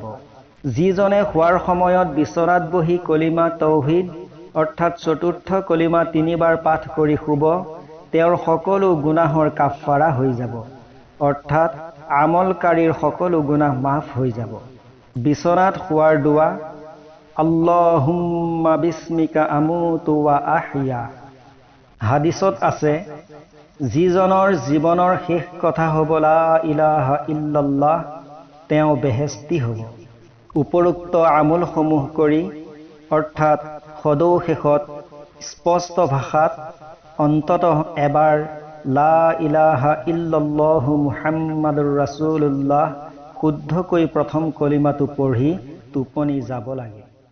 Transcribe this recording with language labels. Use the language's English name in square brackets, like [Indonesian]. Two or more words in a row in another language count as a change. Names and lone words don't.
[Assamese] যিজনে শোৱাৰ সময়ত বিচনাত বহি কলিমা তৌহিদ অৰ্থাৎ চতুৰ্থ কলিমা 3 বাৰ পাঠ কৰি শুব, তেওঁৰ সকলো গুনাহৰ কাফাৰা হৈ যাব, অৰ্থাৎ আমলকাৰীৰ সকলো গুনাহ মাফ হৈ যাব। বিচনাত শোৱাৰ দোৱা, [Arabic] اللهم باسمك أموت وأحيا. [Assamese] হাদিছত আছে, যিজনৰ জীৱনৰ শেষ কথা হ'ব [Arabic] لا إله إلا الله, [Assamese] তেওঁ বেহেস্তি হ'ব। উপৰোক্ত আমলসমূহ কৰি, অৰ্থাৎ সদৌ শেষত স্পষ্ট ভাষাত অন্ততঃ এবাৰ [Arabic] لا إله إلا الله محمد رسول الله [Assamese] শুদ্ধকৈ প্ৰথম কলিমাটো পঢ়ি টোপনি যাব লাগে।